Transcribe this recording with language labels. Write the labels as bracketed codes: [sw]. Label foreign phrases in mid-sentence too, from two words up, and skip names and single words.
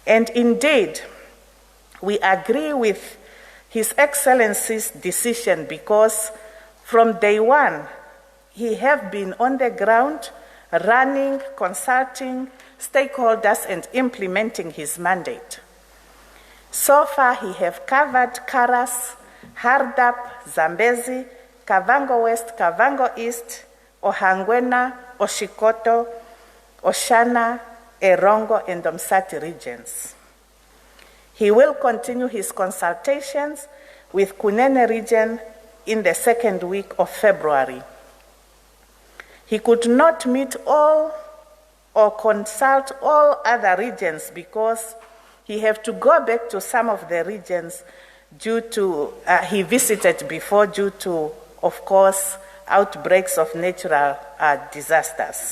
[en] And indeed, we agree with His Excellency's decision because from day one, he have been on the ground, running, consulting stakeholders and implementing his mandate. So far, he have covered Karas, Hardap, Zambezi, Kavango West, Kavango East, Ohangwena, Oshikoto, Oshana, Erongo, and Domsati regions. He will continue his consultations with Kunene region in the second week of February. He could not meet all or consult all other regions because he have to go back to some of the regions due to, he visited before due to, of course, outbreaks of natural disasters.